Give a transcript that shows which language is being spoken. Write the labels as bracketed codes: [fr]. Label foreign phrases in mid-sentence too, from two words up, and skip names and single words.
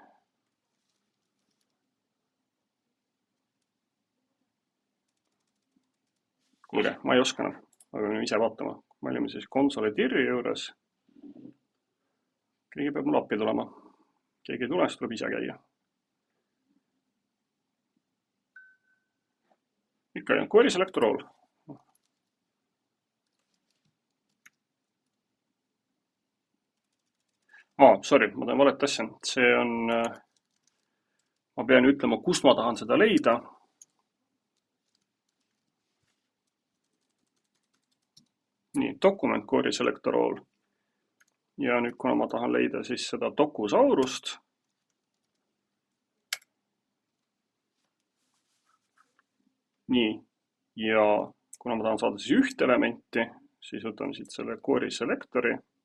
[et] Kuulge, ma ei oska enam, aga me ise vaatama. Me olime siis [en] console dir'i [et] juures. Keegi peab mul appi tulema. Keegi ei tule, siis tuleb ise käia. Ikka on [en] query selector all. [et] Sorry, ma teen valet asja. See on, ma pean ütlema, kust ma tahan seda leida. Nii, [en] document query selector all. [et] Ja nüüd, kuna ma tahan leida siis seda Dokusaurust. Nii, ja kuna ma tahan saada siis üht elementi, siis võtame siit selle [en] query selectori.